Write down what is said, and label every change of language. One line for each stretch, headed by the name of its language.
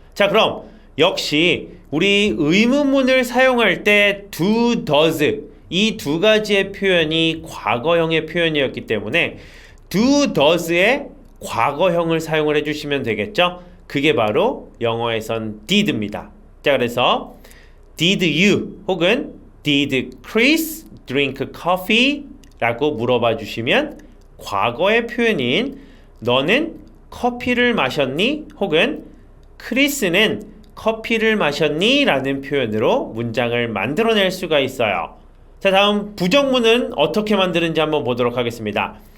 Korean: 자, 그럼 역시 우리 의문문을 사용할 때 do, does 이 두 가지의 표현이 과거형의 표현이었기 때문에 do, does의 과거형을 사용을 해주시면 되겠죠? 그게 바로 영어에선 did입니다. 자, 그래서
English: did you
Korean: 혹은
English: did Chris drink coffee?
Korean: 라고 물어봐 주시면 과거의 표현인 너는 커피를 마셨니? 혹은 크리스는 커피를 마셨니? 라는 표현으로 문장을 만들어낼 수가 있어요. 자, 다음 부정문은 어떻게 만드는지 한번 보도록 하겠습니다.